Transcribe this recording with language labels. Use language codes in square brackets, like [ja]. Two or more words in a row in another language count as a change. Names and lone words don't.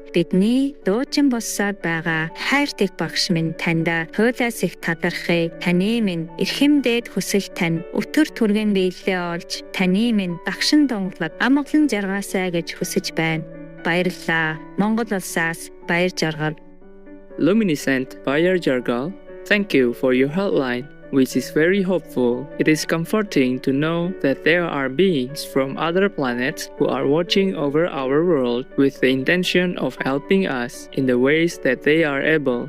[mn] Бидний дуучин боссоор байгаа хайртай багш минь таньда хуйлаас их талархъя. Таны минь эрхэмдээд хүсэл тань өтөр түргэн биелээ олж таны минь дагшин донглог амгалан жаргаасаа гэж хүсэж байна. Баярлалаа. Монгол улсаас Баяр Жаргал. [en] Luminescent Bayer Jargal, thank you for your hotline, which is very hopeful. It is comforting to know that there are beings from other planets who are watching over our world with the intention of helping us in the ways that they are able.